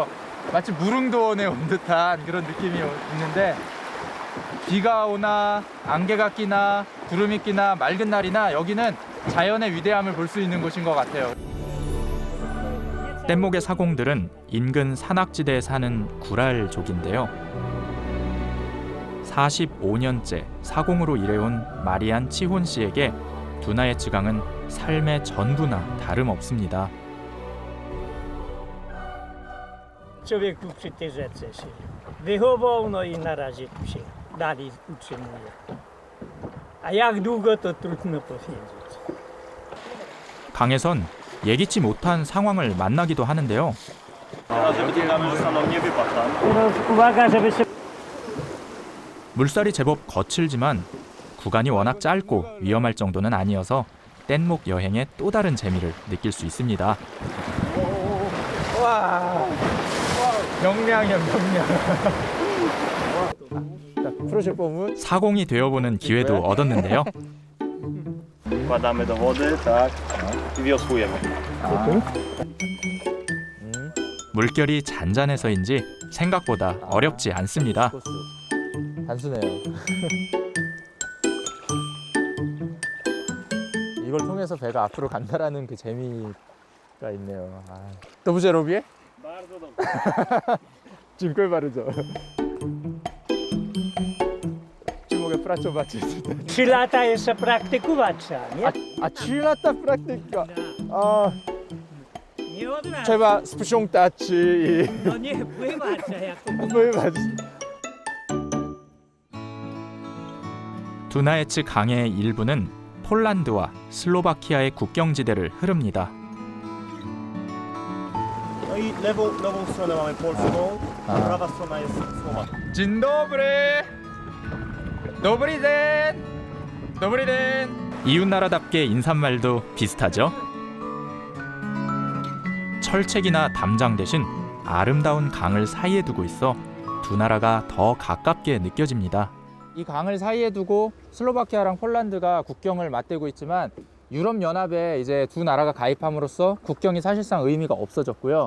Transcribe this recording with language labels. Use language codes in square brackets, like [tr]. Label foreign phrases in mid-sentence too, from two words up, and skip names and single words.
[ko] 마치 무릉도원에 온 듯한 그런 느낌이 있는데 비가 오나 안개가 끼나 구름이 끼나 맑은 날이나 여기는 자연의 위대함을 볼 수 있는 곳인 것 같아요. 뗏목의 사공들은 인근 산악지대에 사는 구랄족인데요. 45년째 사공으로 일해온 마리안 치혼 씨에게 두나예츠 강은 삶의 전부나 다름없습니다. [pl] Człowiek tu przy tej rzece się wychował, no i naraził się, dalej utrzymuje. A jak długo, to trudno powiedzieć. [ko] 강에선 예기치 못한 상황을 만나기도 하는데요. [pl] Żeby ten kamerzysta nam nie wypadł tam. Teraz uwaga, żeby się... [ko] 물살이 제법 거칠지만 구간이 워낙 짧고 위험할 정도는 아니어서 뗏목 여행의 또 다른 재미를 느낄 수 있습니다. 와, 명량이야 명량. 프로젝트 보면 사공이 되어보는 기회도 얻었는데요. [pl] Wkładamy do wody, tak, i wiosłujemy. [ko] 물결이 잔잔해서인지 생각보다 어렵지 않습니다. 단순해요. 이걸 통해서 배가 앞으로 간다라는 그 재미가 있네요. [pl] Dobrze robię? Bardzo dobrze. Dziękuję bardzo. Czy mogę pracować? 3 lata jeszcze praktykować trzeba, nie? A 3 lata praktyka. A, Nie od razu. trzeba sprzątać i No nie pływać, a jak to pływać. [ko] 두나예츠 강의 일부는 폴란드와 슬로바키아의 국경지대를 흐릅니다. [pl] No i lewą stronę mamy polską, a prawa strona jest słowacka. Dzień dobry. [sk] Dobry dzień. Dobry dzień. [ko] 이웃나라답게 인사말도 비슷하죠. 철책이나 담장 대신 아름다운 강을 사이에 두고 있어 두 나라가 더 가깝게 느껴집니다. 이 강을 사이에 두고 슬로바키아랑 폴란드가 국경을 맞대고 있지만 유럽연합에 이제 두 나라가 가입함으로써 국경이 사실상 의미가 없어졌고요.